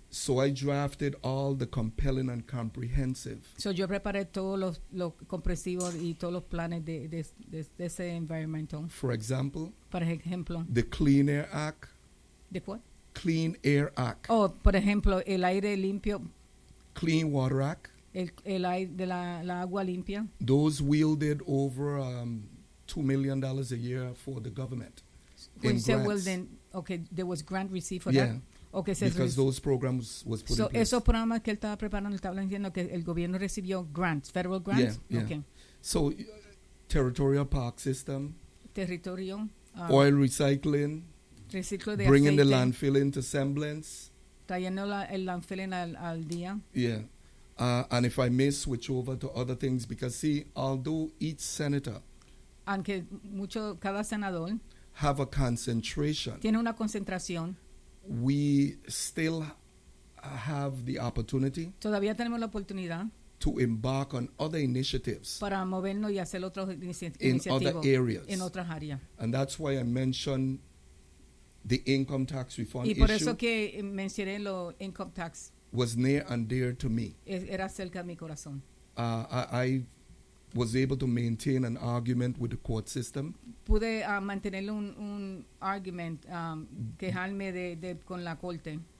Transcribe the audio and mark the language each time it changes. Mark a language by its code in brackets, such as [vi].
[en] So I drafted all the compelling and comprehensive. [es] So yo preparé todos los comprensivos y todos los planes de ese environmental. [en] For example. [es] Por ejemplo. [en] The Clean Air Act. [es] ¿De cuál? [en] Clean Air Act. [es] Oh, por ejemplo, el aire limpio. [en] Clean Water Act. [es] El agua limpia. [en] Those wielded over $2 million a year for the government. When said well then, okay, there was grant received for yeah. that. Okay, so because those programs was put so in place. [es] So esos programas que él estaba preparando, estaba diciendo que el gobierno recibió grants, federal grants? [en] Yeah, yeah. Okay. So, territorial park system. [es] Territorio. [en] Oil recycling. [es] Reciclo de [en] bringing The landfill into semblance. [es] Trayendo el landfill al día. [en] Yeah. And if I may switch over to other things, because see, although each senator, [es] aunque mucho cada senador, [en] have a concentration, [es] tiene una concentración, [en] we still have the opportunity, [es] todavía tenemos la oportunidad, [en] to embark on other initiatives, [es] para movernos y hacer otros [en] in other areas, [es] en otras áreas, [en] and that's why I mentioned the income tax reform issue. [es] Y por eso que mencioné lo income tax. [en] Was near and dear to me. [es] Era cerca de mi corazón. [en] I was able to maintain an argument with the court system. [es] Pude mantener un argument quejarme de con la corte.